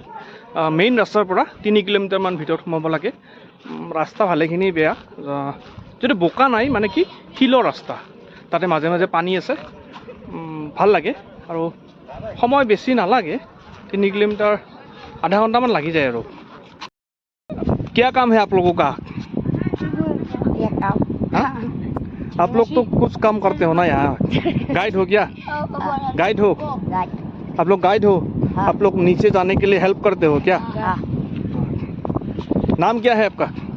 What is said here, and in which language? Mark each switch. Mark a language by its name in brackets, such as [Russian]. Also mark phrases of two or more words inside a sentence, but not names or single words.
[Assamese] মেইন ৰাস্তাৰ পৰা 3 কিলোমিটাৰমান ভিতৰত সোমাব লাগে। ৰাস্তা ভালেখিনি বেয়া, যদি বোকা নাই মানে কি শিলৰ ৰাস্তা, তাতে মাজে মাজে পানী আছে। ভাল লাগে আৰু সময় বেছি নালাগে, 3 কিলোমিটাৰ আধা ঘণ্টামান লাগি যায় আৰু। [Hindi] क्या काम है आप लोगों का? हाँ? आप लोग तो कुछ काम करते हो ना यहाँ? गाइड हो क्या? गाइड हो? आप लोग गाइड हो? आप लोग नीचे जाने के लिए हेल्प करते हो क्या? नाम क्या है आपका?